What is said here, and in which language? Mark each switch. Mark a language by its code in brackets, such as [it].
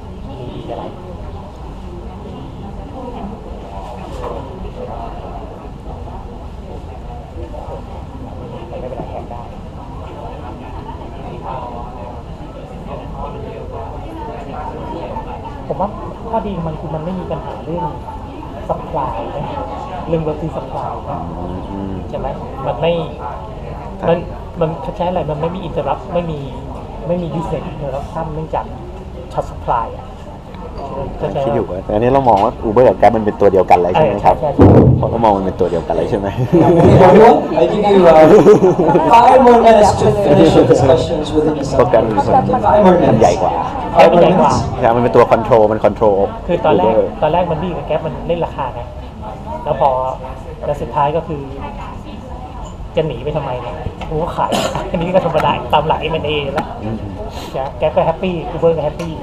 [th] มีอะไรไม่เป็นไรแข่งได้ผมว่าข้อดีมันคือมันไม่มีปัญหาเรื่อง supply นะเรื่อง vertical supply ใช่ไหมมันไม่ มันใช้อะไรมันไม่มี interrupt ไม่มี usage interruption เนื่องจาก short supply คิดอยู่ว่าอันนี้เรามองว่า Uber กับ Grab มันเป็นตัวเดียวกันเลยใช่ไหมครับเพราะเรามองมันเป็นตัวเดียวกันเลยใช่ไหม [en] I give you 5 more minutes to finish your discussions within the session. [th] มันใหญ่กว่าใช่มันเป็นตัว control มัน control คือตอนแรกมันดีกับ Grab มันเล่นราคาไงแล้วพอแล้วสุดท้ายก็คือจะหนีไปทำไมเนี่ยกูก็ขายอันนี้ก็ธรรมดาตามหลัก M&A แล้วแกก็แฮปปี้ Uber ก็แฮปปี้